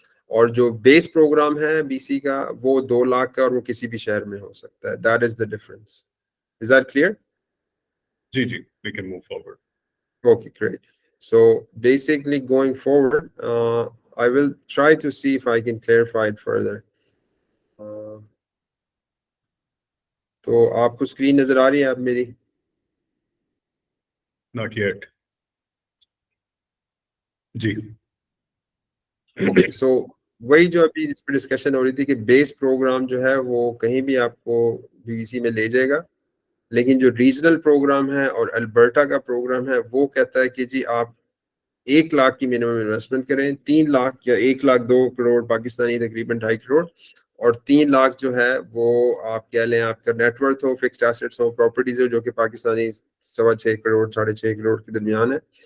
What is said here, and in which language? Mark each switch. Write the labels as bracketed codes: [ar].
[ur] اور جو بیس پروگرام ہے بی سی کا وہ 2 لاکھ کا اور وہ کسی بھی شہر میں ہو سکتا ہے. [en] That is the difference. Is that clear? جی we can move forward. Okay, great. So basically going forward, I will try to see if I can clarify it further. [ur] تو آپ کو اسکرین نظر آ رہی ہے اب میری؟ [en] Not yet. [ur] جی اوکے، سو وہی جو ابھی اس پہ ڈسکشن ہو رہی تھی کہ بیس پروگرام جو ہے وہ کہیں بھی آپ کو بی بی سی میں لے جائے گا، لیکن جو ریجنل پروگرام ہے اور البرٹا کا پروگرام ہے وہ کہتا ہے کہ جی آپ 1 لاکھ کی منیمم انویسٹمنٹ کریں، 3 لاکھ یا 1,02 کروڑ پاکستانی تقریباً 2.5 کروڑ، اور 3 لاکھ جو ہے وہ آپ کہہ لیں آپ کا نیٹ ورتھ ہو، فکسڈ ایسٹس ہو، پراپرٹیز ہو جو کہ پاکستانی 6.25 کروڑ 6.5 کروڑ کے درمیان ہے.